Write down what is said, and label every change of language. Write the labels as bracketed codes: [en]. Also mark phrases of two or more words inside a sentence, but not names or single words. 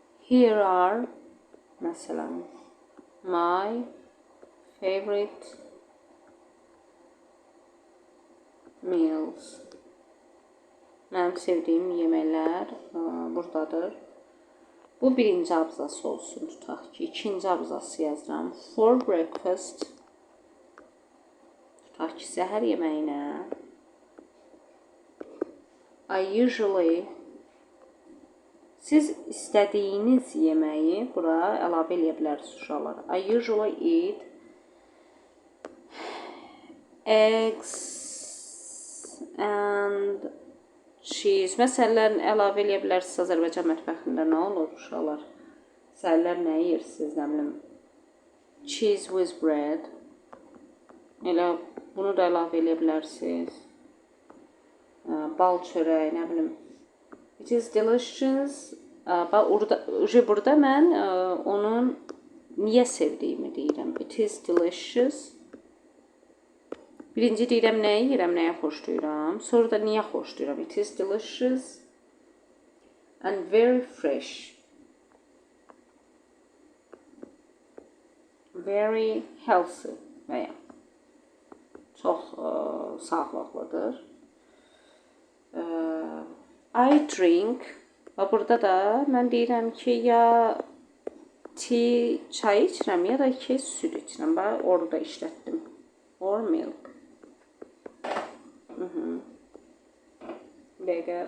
[en] Here are, məsələn, my favorite meals. [az] Mənim sevdiyim yeməklər buradadır. Bu birinci abzası olsun, tutaq ki. İkinci abzası yazıram. [en] For breakfast. [az] Tutaq ki, səhər yeməyinə. [en] I usually. [az] Siz istədiyiniz yeməyi bura əlavə edə bilərsiniz uşaqlar. [en] I usually eat eggs and cheese. [az] Məsələn, əlavə edə bilərsiniz Azərbaycan mətbəxində nə olur uşaqlar? Səhərlər nə yeyirsiniz, nə bilim? [en] Cheese with bread. [az] Elə bunu da əlavə edə bilərsiniz. Bal çörək, nə bilim. [en] It is delicious. [az] Burada mən onun niyə sevdiyimi deyirəm. [en] It is delicious. [az] Birinci deyirəm nəyi yeyirəm, nəyə xoşlayıram. Sonra da niyə xoşlayıram. [en] It is delicious and very fresh. Very healthy [az] və ya çox sağlıqlıdır. [en] I drink. [az] Və burada da mən deyirəm ki, ya çay içirəm, ya da ki, süd içirəm. Bax, orada işlətdim. [en] Or milk. [az] Dəqiqə.